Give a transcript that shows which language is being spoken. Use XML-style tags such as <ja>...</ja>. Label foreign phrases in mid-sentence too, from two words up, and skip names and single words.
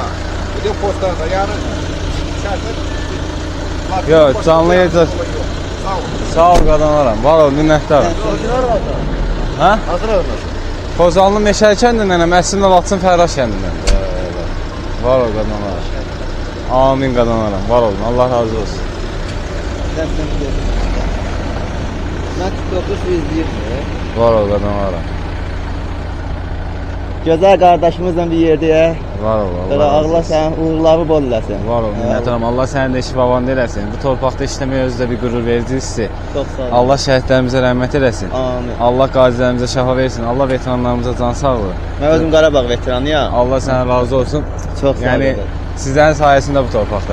<az>Bir de postlarda yani şərəfsiz. Yox, canlı yayında. Sağ ol. Sağ ol qadınlaram. Var ol, minnətdaram. Hə? Hazır olmasın. Kozanlı Meşəli kəndindən, əslində Laçın Fərraş kəndindən. Var ol qadınlaram. Amin qadınlaram. Var olun. Allah razı olsun.</az> <tr>Ben 9 izleyeyim.</tr> <az>Var ol qadınlaram.</az> <tr>Güzel kardeşimizle bir yerde.</tr> <az>Var ol. Böyle Allah sen uğurları bol eləsin. Var ol, minnətdaram. Allah sənin də işi babandı eləsin. Bu torpaqda işləmək özü də bir qürur verici hissi.</az> <tr>Çok sağ ol.</tr> <az>Allah şəhidlərimizə rəhmət eləsin. Amin. Allah qazilərimizə şəfa versin. Allah veteranlarımıza can sağlığı. Ben özüm Qarabağ veteranıyam. Allah sənə razı olsun.</az> <tr>Çok sağ ol.</tr> <az>Yəni sizlərin sayəsində bu torpaqda.</az>